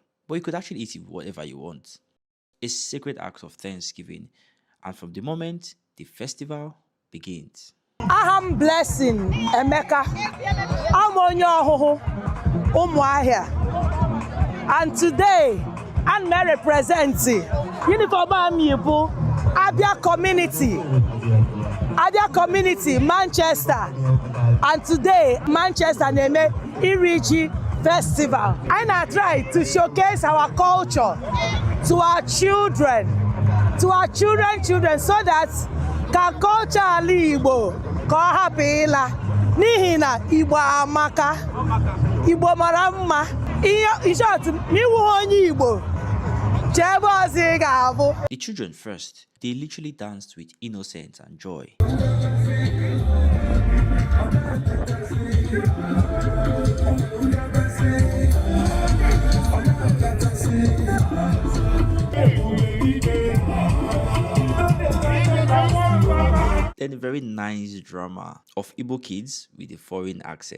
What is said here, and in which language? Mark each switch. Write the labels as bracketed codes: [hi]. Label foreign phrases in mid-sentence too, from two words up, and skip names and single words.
[en] But you could actually eat it with whatever you want. A sacred act of thanksgiving, and from the moment the festival begins. [ig] Aham blessing Emeka. I'm onye ọhụhụ Umuahia. [en] And today, I'm representing Uniform Amiibu Abia community, Manchester. And today, Manchester name Iriji Festival. And I try to showcase our culture to our children, so that [ig] ka culture ala Igbo ka ọ hapụ ịla n'ihi na Igbo amaka, Igbo mara mma. [en] In short, [ig] n'iwu onye Igbo chebe ọzọ ị ga-abụ. [en] The children first, they literally danced with innocence and joy. Then a very nice drama of Igbo kids with a foreign accent.